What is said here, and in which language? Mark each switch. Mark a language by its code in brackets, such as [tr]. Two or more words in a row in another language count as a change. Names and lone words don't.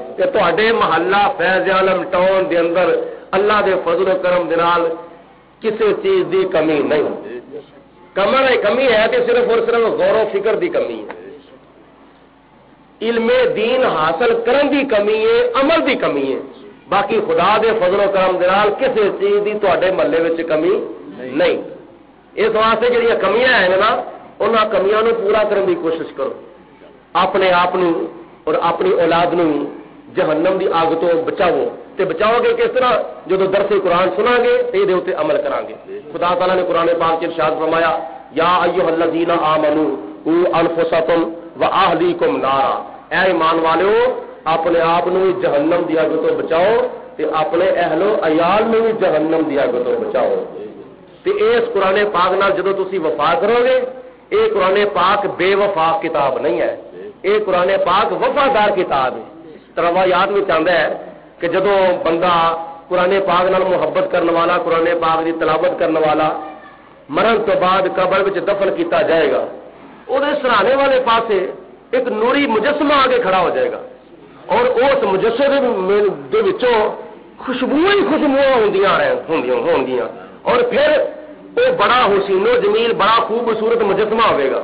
[pa] تواڈے محلہ فیض عالم ٹاؤن دے اندر اللہ دے فضل و کرم دے نال کسی چیز دی کمی نہیں. کمی ہے کہ صرف اور صرف غور و فکر دی کمی ہے، علم دین حاصل کرن دی کمی ہے، عمل دی کمی ہے. باقی خدا دے فضل و کرم دے نال کسی چیز دی تواڈے محلے وچ کمی نہیں. اس واسطے جڑیاں کمیاں ہیں نا انہاں کمیاں نو پورا کرن دی کوشش کرو. اپنے آپ نو اور اپنی اولاد نو جہنم دی آگ تو بچاؤ. تے بچاؤ گے کس طرح؟ جدو درس قرآن سنا گے تے دے اوتے عمل کران گے. [ur] خدا تعالی نے قرآن پاک میں ارشاد فرمایا [ar] یا ایھا الذین آمنوا قوا انفسکم واہلیکم نارا، [pa] اے ایمان والو اپنے آپ نو جہنم دی آگ تو بچاؤ تے اپنے اہل و عیال نو جہنم دی آگ تو بچاؤ. تے اس قرآن پاک نال جدو تسی وفا کرو گے، اے قرآن پاک بے وفا کتاب نہیں ہے، اے قرآن پاک وفادار کتاب ہے. روایات میں چاہتا ہے کہ جدو بندہ قرآن پاک نال محبت کرنے والا، قرآن پاک کی تلاوت کرنے والا مرن تو بعد قبر وچ دفن کیتا جائے گا، وہ سرانے والے پاسے ایک نوری مجسمہ آگے کھڑا ہو جائے گا اور اس مجسمے دے وچوں خوشبوئیں ہی خوشبوئیں ہوندیاں اور پھر وہ بڑا حسین و جمیل بڑا خوبصورت مجسمہ ہوئے گا.